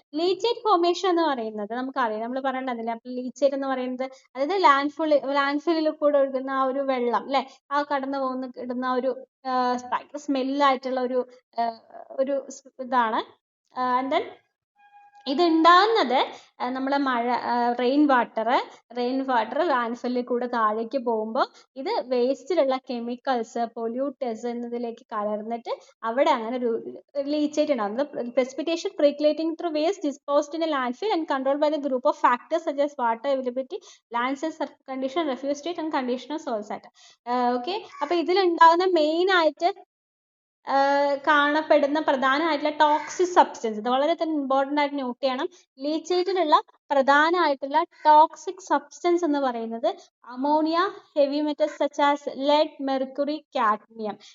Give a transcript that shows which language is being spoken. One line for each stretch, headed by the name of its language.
Malayalam: Leachate formation എന്ന് പറയുന്നത് നമുക്കറിയാം, നമ്മൾ പറയേണ്ടതില്ല. അപ്പൊ ലീച്ചേറ്റ് എന്ന് പറയുന്നത് അതായത് ലാൻഡ്ഫില്ലിൽ കൂടെ ഒഴുകുന്ന ആ ഒരു വെള്ളം അല്ലെ, ആ കടന്നു ഇടുന്ന ഒരു ഭയങ്കര സ്മെല്ലായിട്ടുള്ള ഒരു ഇതാണ്. ആൻഡ് ദെൻ ഇത് ഉണ്ടാകുന്നത് നമ്മളെ റെയിൻ വാട്ടർ ലാൻഡ്ഫില്ലിൽ കൂടെ താഴേക്ക് പോകുമ്പോൾ ഇത് വേസ്റ്റിലുള്ള കെമിക്കൽസ്, പൊല്യൂട്ടേഴ്സ് എന്നതിലേക്ക് കലർന്നിട്ട് അവിടെ അങ്ങനെ ഒരു ലീച്ചേറ്റ് ഉണ്ടാകുന്നത്.
English: precipitation percolating through waste disposed in a landfill and controlled by the group of factors such as water availability, land size, surface condition, refuse state and condition of soil state.
Malayalam: Okay, അപ്പൊ ഇതിലുണ്ടാകുന്ന main ആയിട്ട് കാണപ്പെടുന്ന പ്രധാനമായിട്ടുള്ള toxic substance, ഇത് വളരെ തന്നെ important ആയിട്ട് not ചെയ്യണം. ലീച്ചേറ്റിലുള്ള പ്രധാനമായിട്ടുള്ള ടോക്സിക് സബ്സ്റ്റൻസ് എന്ന് പറയുന്നത് ammonia, heavy metals such as lead, mercury, cadmium.